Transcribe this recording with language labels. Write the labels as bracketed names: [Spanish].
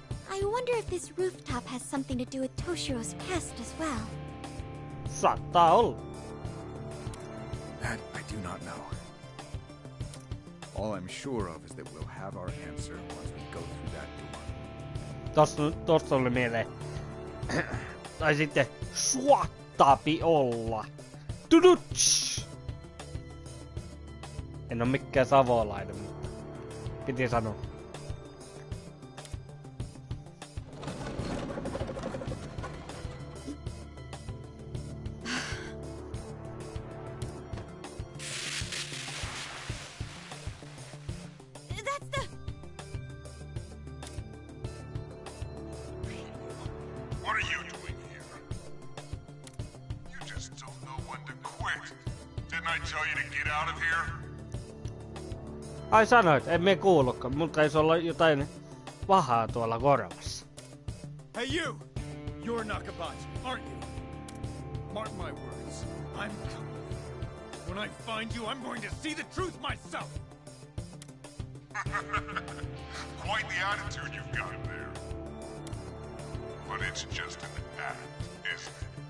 [English] I wonder if this rooftop has something to do with Toshiro's past as well. [Finnish] Saattaa olla. [English] That I do not know. All I'm sure of is that we'll have our answer once we go through that door. [Finnish] Tosta oli mieleen. Tai sitten suottaapi olla. Tuduts! En oo mikään savolainen, mutta piti sanoa. [English] What are you doing here? You just don't know when to quit. Didn't I tell you to get out of here? [Finnish] Ai sanoit, en me kuullutkaan. Mun taisi olla jotain pahaa tuolla korvassa. [English] Hey you! You're Nakabachi, aren't you? Mark my words, I'm coming. When I find you, I'm going to see the truth myself! Quite the attitude you've got there. But it's just an act, isn't it?